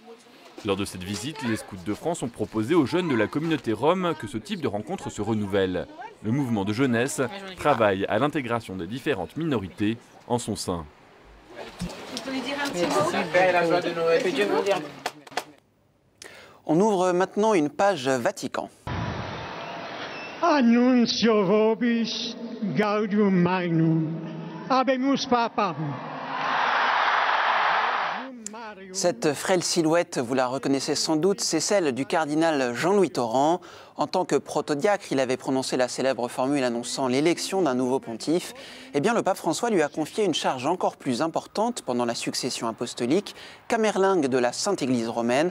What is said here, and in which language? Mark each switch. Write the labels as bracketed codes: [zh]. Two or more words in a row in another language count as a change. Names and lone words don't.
[fr] Lors de cette visite, les scouts de France ont proposé aux jeunes de la communauté rome que ce type de rencontre se renouvelle. Le mouvement de jeunesse travaille à l'intégration des différentes minorités en son sein. On ouvre maintenant une page Vatican. [la] Annuncio vobis gaudium magnum, habemus papam. [fr] Cette frêle silhouette, vous la reconnaissez sans doute, c'est celle du cardinal Jean-Louis Torrent. En tant que protodiacre, il avait prononcé la célèbre formule annonçant l'élection d'un nouveau pontife. Eh bien, le pape François lui a confié une charge encore plus importante pendant la succession apostolique, camerlingue de la Sainte Église romaine.